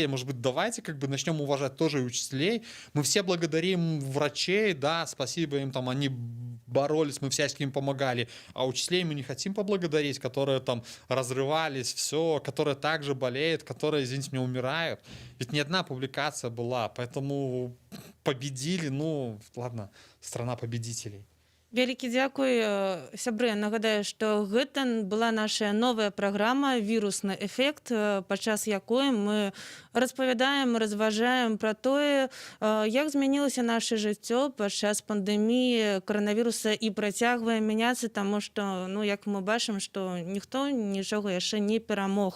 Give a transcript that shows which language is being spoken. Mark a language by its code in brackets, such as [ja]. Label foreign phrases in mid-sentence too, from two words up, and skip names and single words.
[ru] Может быть, давайте как бы начнем уважать тоже и учителей. Мы все благодарим врачей, да, спасибо им, там, они боролись, мы всячески им помогали. А учителей мы не хотим поблагодарить, которые там разрывались, все, которые также болеют, которые, извините меня, умирают. Ведь ни одна публикация была, поэтому победили, ну, ладно, страна победителей. [be] Вялікі дзякуй, сябры. Нагадаю, што гэта была наша новая праграма «Вірусны эфект», падчас якой мы распавядаем, разважаем пра тое, як змянілася наша жыццё падчас пандэміі каранавіруса і працягвае мяняцца, таму што, ну, як мы бачым, што ніхто нічога яшчэ не перамог.